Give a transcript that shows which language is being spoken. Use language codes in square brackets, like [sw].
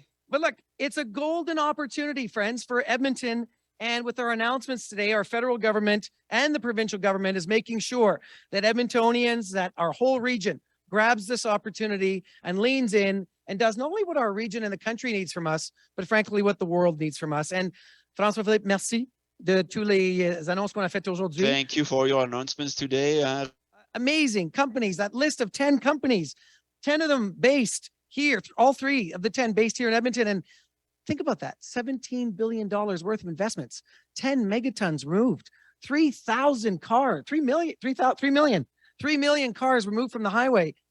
[en] But look, it's a golden opportunity, friends, for Edmonton. And with our announcements today, our federal government and the provincial government is making sure that Edmontonians, that our whole region grabs this opportunity and leans in and does not only what our region and the country needs from us, but frankly, what the world needs from us. And [fr] François-Philippe, merci de tous les annonces qu'on a faites aujourd'hui. [en] Thank you for your announcements today. Amazing companies, that list of 10 companies, 10 of them based here, all 3 of the 10 based here in Edmonton. And think about that, $17 billion worth of investments, 10 megatons removed, 3,000 cars, 3 million cars removed from the highway.